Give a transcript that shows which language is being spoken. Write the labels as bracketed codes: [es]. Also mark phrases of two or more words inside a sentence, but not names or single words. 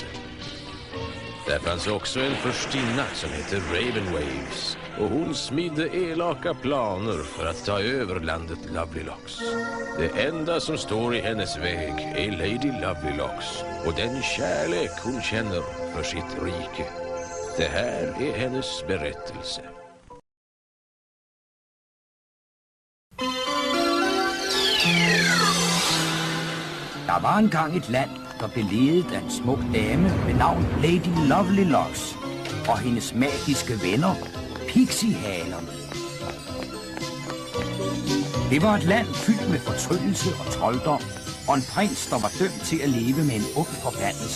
[sv] Där fanns också en förstinna som hette Ravenwaves och hon smidde elaka planer för att ta över landet Lovelylocks. Det enda som står i hennes väg är Lady Lovelylocks och den kärlek hon känner för sitt rike. Det här är hennes berättelse. [da] Der var engang et land, der blev ledet af en smuk dame ved navn Lady Lovely Locks og hendes magiske venner, Pixiehalerne. Det var et land fyldt med fortryllelse og trolddom, og en prins, der var dømt til at leve med en ung forbandelse.